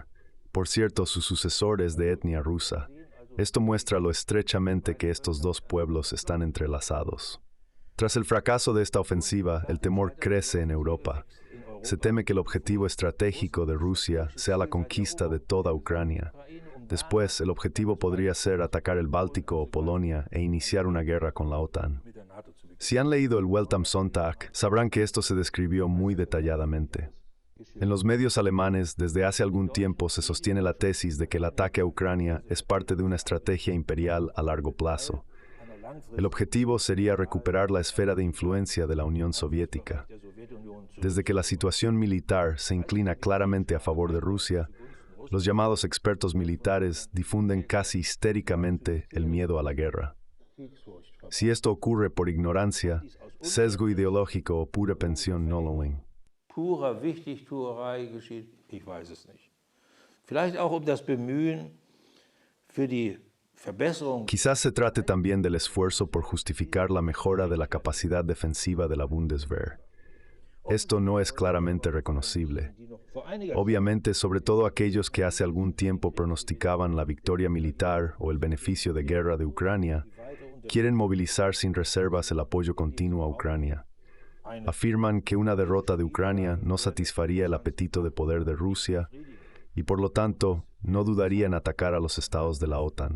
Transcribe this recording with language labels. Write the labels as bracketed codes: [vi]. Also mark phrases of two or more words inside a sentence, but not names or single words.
[es] Por cierto, su sucesor es de etnia rusa. Esto muestra lo estrechamente que estos dos pueblos están entrelazados. Tras el fracaso de esta ofensiva, el temor crece en Europa. Se teme que el objetivo estratégico de Rusia sea la conquista de toda Ucrania. Después, el objetivo podría ser atacar el Báltico o Polonia e iniciar una guerra con la OTAN. [de] mit der NATO zu beginnen. [es] Si han leído el Welt am Sonntag, sabrán que esto se describió muy detalladamente. En los medios alemanes, desde hace algún tiempo se sostiene la tesis de que el ataque a Ucrania es parte de una estrategia imperial a largo plazo. El objetivo sería recuperar la esfera de influencia de la Unión Soviética. [de] Der Sowjetunion zu [es] Desde que la situación militar se inclina claramente a favor de Rusia, los llamados expertos militares difunden casi histéricamente el miedo a la guerra. [de] Kriegsfurcht verbreiten. [es] Si esto ocurre por ignorancia, sesgo ideológico o pura pensión no lo ven. [de] Purer Wichtigtuerei geschieht, ich weiß es nicht. Vielleicht auch das Bemühen für die Verbesserung [es] Quizás se trate también del esfuerzo por justificar la mejora de la capacidad defensiva de la Bundeswehr. Esto no es claramente reconocible. [de] die noch vor einiger [es] Obviamente, sobre todo aquellos que hace algún tiempo pronosticaban la victoria militar o el beneficio de guerra de Ucrania, quieren movilizar sin reservas el apoyo continuo a Ucrania. Afirman que una derrota de Ucrania no satisfaría el apetito de poder de Rusia y, por lo tanto, no dudaría en atacar a los estados de la OTAN.